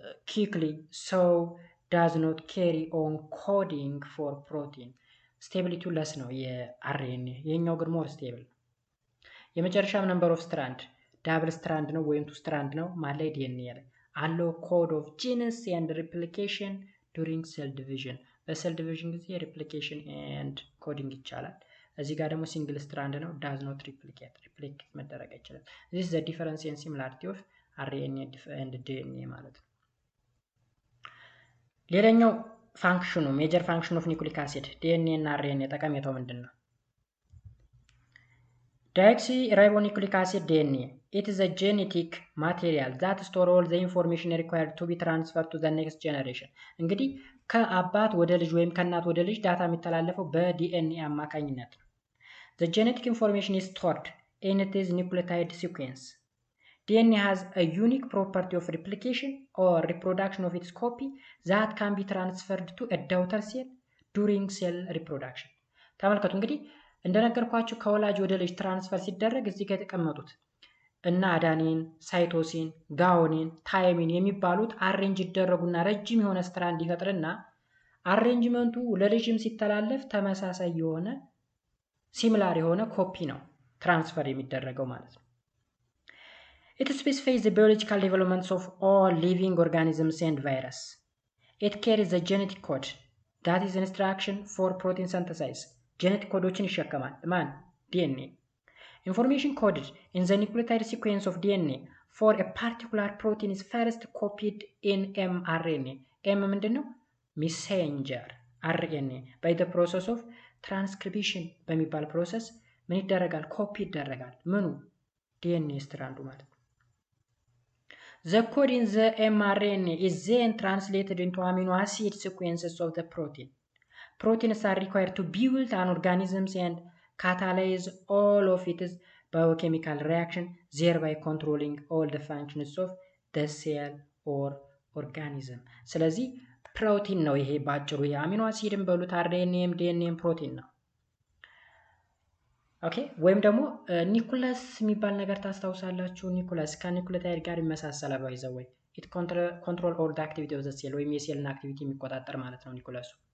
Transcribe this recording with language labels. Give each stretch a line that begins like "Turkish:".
English: quickly so does not carry on coding for protein።
Amharic: ስቴቢሊቲው ለስ ነው የአርኤንኤ፣ የኛው ግን ሞር ስቴብል ነው። የመጨረሻም ነምበር ኦፍ ስትራንድ ዳብል ስትራንድ ነው ወይም ቱ ስትራንድ ነው ማለት ዲኤንኤ ላይ አለው ኮድ ኦፍ ጂንስ ኤንድ ሪፕሊኬሽን ዱሪንግ ሴል ዲቪዥን። በሴል ዲቪዥን ጊዜ ሪፕሊኬሽን ኤንድ ኮዲንግ ይቻላል። እዚህ ጋር ደግሞ ሲንግል ስትራንድ ነው ዳዝ ኖት ሪፕሊኬት መደረግ አይችልም።
English: this is the difference in similarity of RNA and DNA
Amharic: ማለት ነው። ሌላኛው ፋንክሽኑ ሜጀር ፋንክሽን ኦፍ ኒውክሊክ አሲድ ዲኤንኤ እና አርኤንኤ ጠቀሜታው ምንድነው?
English: Deoxyribonucleic acid DNA. It is a genetic material that stores all the information required to be transferred to the next generation።
Amharic: እንግዲህ ከአባት ወደ ልጅ ወይም ከእናት ወደ ልጅ ዳታ የሚተላለፈው በዲኤንኤ አማካኝነት ነው።
English: The genetic information is stored in its nucleotide sequence. DNA has a unique property of replication or reproduction of its copy that can be transferred to a daughter cell during cell reproduction።
Amharic: ተመልከቱ እንግዲህ እንደነገርኳችሁ ከወላጅ ወደ ልጅ ትራንስፈር ሲደረግ እዚህ ጋር የተቀመጡት እና አዳኒን፣ ሳይቶሲን፣ ጋዎኒን፣ ታይሚን የሚባሉት አሬንጅ ይደረጉና ረጅም የሆነ ስትራንድ ይፈጥርና አሬንጅመንቱ ለልጅም ሲተላለፍ ተመሳሳይ የሆነ ሲሚላር የሆነ ኮፒ ነው ትራንስፈር የሚደረገው ማለት ነው።
English: It specifies the biological developments of all living organisms and virus. It carries the genetic code that is instruction for protein synthesis.
Amharic: ጄኔቲክ ኮዶችን ይሸከማል ማን ዲኤንኤ። ኢንፎርሜሽን ኮድድ
English: in the nucleotide sequence of DNA for a particular protein is first copied in mRNA።
Amharic: ኤም ምንድነው? ሜሴንጀር አርኤንኤ
English: by the process of transcription
Amharic: በሚባል ፕሮሰስ ምን ይደረጋል? ኮፒ ይደረጋል። ምኑ ዲኤንኤ ስትራንዱ ማለት ነው።
English: The code in the mRNA is then translated into amino acid sequences of the protein. Proteins are required to build an organism and catalyze all of its biochemical reaction, thereby controlling all the functions of the cell or organism.
Amharic: ስለዚህ ፕሮቲን ነው ይሄ ባጭሩ። የአሚኖ አሲድን በሉት አርኤንኤም ዲኤንኤም ፕሮቲን ነው። ኦኬ ወይም ደግሞ ኒኩለስ የሚባል ነገር ታስታውሳላችሁ። ኒኩለስ ከኒኩሌታይድ ጋር ይመሳሰላል።
English: ባይ ዘ ወይ ኢት ኮንትሮል ኦል ዘ አክቲቪቲ ኦፍ ዘ ሴል
Amharic: ወይም የሴልን አክቲቪቲ የሚቆጣጠር ማለት ነው ኒኩለሱ።